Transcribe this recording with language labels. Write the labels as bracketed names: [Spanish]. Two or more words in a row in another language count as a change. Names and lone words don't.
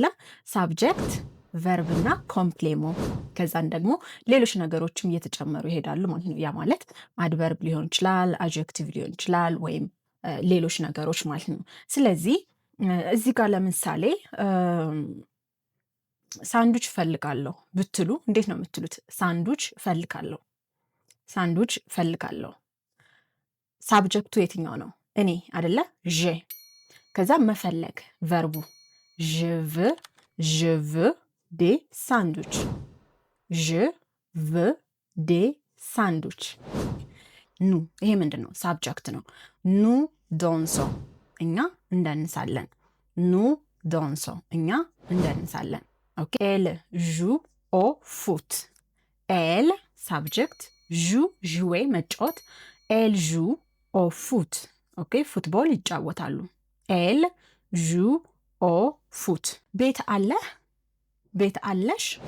[Amharic] ሳብጀክት፣ ቨርብ እና ኮምፕሌሞ፣ ከዛን ደግሞ ሌሎች ነገሮችም እየተጨመሩ ይሄዳሉ ማለት ነው። ያ ማለት አድቨርብ ሊሆን ይችላል፣ አድጀክቲቭ ሊሆን ይችላል፣ ወይም ሌሎች ነገሮች ማለት ነው። ስለዚህ እዚህ ጋር ለምሳሌ ሳንዱች እፈልጋለሁ ብትሉ እንዴት ነው የምትሉት? ሳንዱች እፈልጋለሁ። ሳንዱች እፈልጋለሁ። ሳብጀክቱ የትኛው ነው? እኔ አይደለ? ዤ። ከዛ መፈለግ ቨርቡ [French] je veux des sandwichs. je veux des sandwichs. [Amharic] ኑ ይሄ ምንድን ነው? ሳብጀክት ነው። [French] nous dansons [Amharic] እኛ እንደንሳለን። [French] nous dansons [Amharic] እኛ እንደንሳለን። ኦኬ። [French] elles jouent au foot። [Amharic] ኤል ሳብጀክት፣ [French] joue jouer [Amharic] መጫወት። [French] elles jouent au foot። [Amharic] ኦኬ፣ ፉትቦል ይጫወታሉ። [French] elles jouent au foot። [Amharic] ቤት አለህ፣ ቤት አለሽ።